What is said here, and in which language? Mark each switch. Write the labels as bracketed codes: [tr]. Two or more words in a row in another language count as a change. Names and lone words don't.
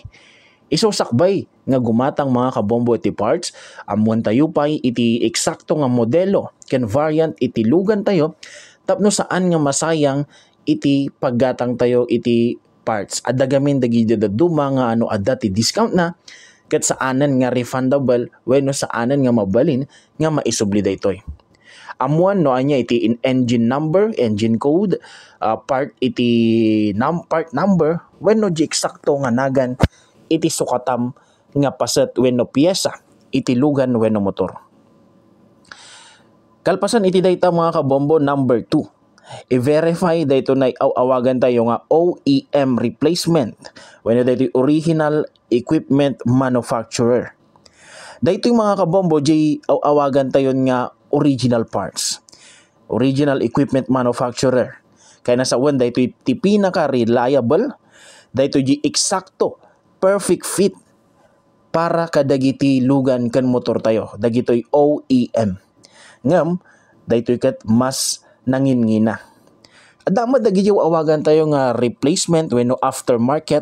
[ilo] Isusakbay nga gumatang mga kabombo iti parts amuan tayo pay iti eksakto nga modelo ken variant iti lugan tayo tapno saan nga masayang iti paggatang tayo iti parts. Adagamin dagiti daduma nga ano adda ti discount na ket saanan nga refundable wenno saanan nga mabalin nga maisubli daytoy. Amuan no anya iti [en] engine number, engine code, [ilo] part iti [en] part number [ilo] wenno di eksakto nga nagan iti sukatam nga paset wenno piyesa iti lugan wenno motor. Kalpasan iti dayta mga kabombo number 2. I-verify dayto na awagan tayo nga [en] OEM replacement [ilo] wenno dayto [en] original equipment manufacturer. [ilo] Dayto mga kabombo di awagan tayo nga [en] original parts. Original equipment manufacturer. [ilo] Kaya nasa one dayto iti pinaka reliable, dayto di eksakto [en] perfect fit [ilo] para kadagiti lugan ken motor tayo. Dagitoy OEM. Ngem daytoy ket mas nangingina. Adama dagiti awagan tayo nga replacement wenno aftermarket.